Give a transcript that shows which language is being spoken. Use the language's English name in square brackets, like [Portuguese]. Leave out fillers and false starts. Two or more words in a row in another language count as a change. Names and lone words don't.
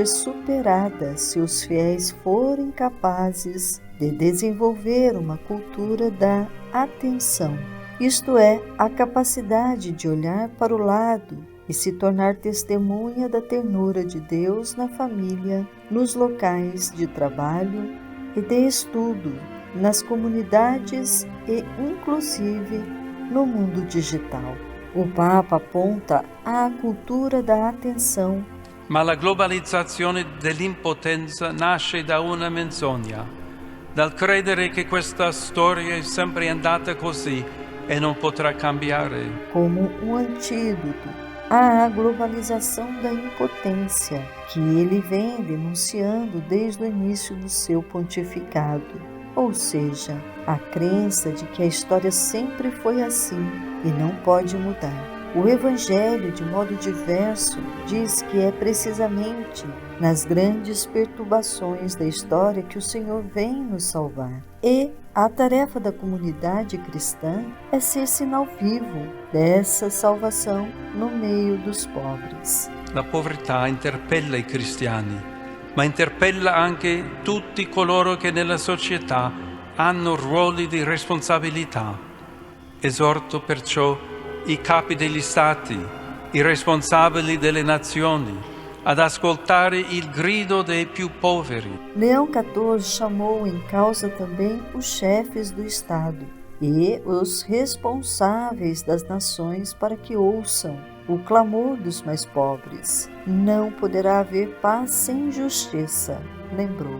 [Portuguese] superada se os fiéis forem capazes de desenvolver uma cultura da atenção, isto é, a capacidade de olhar para o lado e se tornar testemunha da ternura de Deus na família, nos locais de trabalho e de estudo, nas comunidades e, inclusive, no mundo digital. O Papa aponta à cultura da atenção. [Italian] Ma la globalizzazione dell'impotenza nasce da una menzogna, dal credere che questa storia è sempre andata così e non potrà cambiare. [Portuguese] Como um antídoto à globalização da impotência, que ele vem denunciando desde o início do seu pontificado. Ou seja, a crença de que a história sempre foi assim e não pode mudar. O Evangelho, de modo diverso, diz que é precisamente nas grandes perturbações da história que o Senhor vem nos salvar. E a tarefa da comunidade cristã é ser sinal vivo dessa salvação no meio dos pobres. [Italian] La povertà interpella i cristiani, ma interpella anche tutti coloro che nella società hanno ruoli di responsabilità. Esorto perciò i capi degli stati, i responsabili delle nazioni, ad ascoltare il grido dei più poveri. [Portuguese] Leão XIV chamou em causa também os chefes do Estado e os responsáveis das nações para que ouçam o clamor dos mais pobres. Não poderá haver paz sem justiça, lembrou.